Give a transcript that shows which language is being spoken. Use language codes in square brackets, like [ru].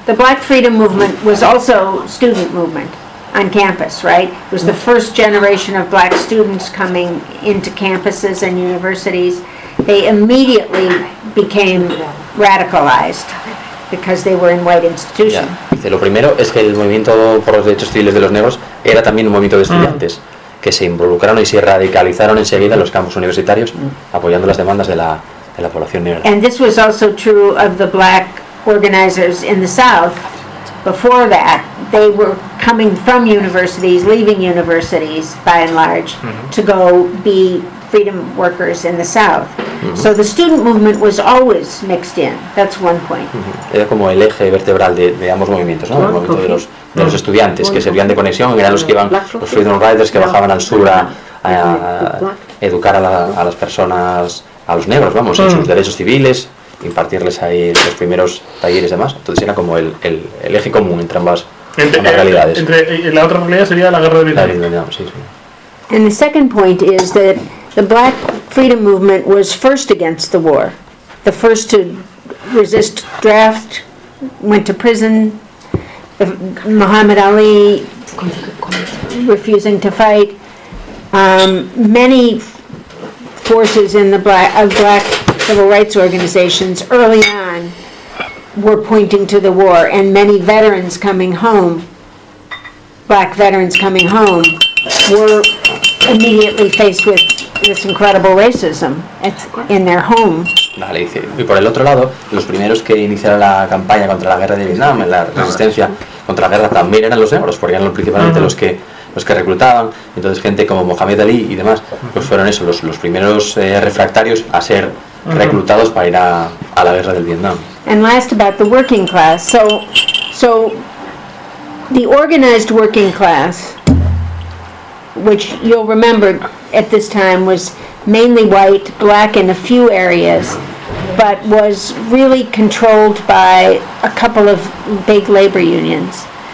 [en] The Black Freedom Movement was also student movement on campus, right? It was the first generation of black students coming into campuses and universities. They immediately became radicalized because they were in white institutions. Yeah. [es] Lo primero es que el movimiento por los derechos civiles de los negros era también un movimiento de estudiantes. Que se involucraron y se radicalizaron enseguida en los campus universitarios apoyando las demandas de la población negra. [en] And this was also true of the black organizers in the South. Before that, they were coming from universities, leaving universities by and large, to go be freedom workers in the South. So the student movement was always mixed in. That's one point. [es] Era como el eje vertebral de ambos movimientos, ¿no? El movimiento de los estudiantes que servían de conexión, que eran los que iban, los freedom riders que bajaban al sur a educar a las personas, a los negros, vamos, en sus derechos civiles, impartirles ahí los primeros talleres y demás. Entonces era como el eje común entre ambas realidades. Entre la otra realidad sería la guerra de Vietnam. La guerra de Vietnam, sí. [en] And the second point is that the Black Freedom Movement was first against the war, the first to resist draft, went to prison. Muhammad Ali refusing to fight. Many forces in the black civil rights organizations early on were pointing to the war, and many veterans coming home, black veterans coming home, were immediately faced with this incredible racism in their home. [es] Vale, dice, y por el otro lado, los primeros que iniciaron la campaña contra la guerra de Vietnam, la resistencia contra la guerra, también eran los negros, porque eran principalmente los que reclutaban. Entonces gente como Mohamed Ali y demás, pues fueron eso, los primeros refractarios a ser reclutados para ir a la guerra del Vietnam. [en] And last about the working class. So the organized working class, which you'll remember at this time was mainly white, black in a few areas, but was really controlled by a couple of big labor unions.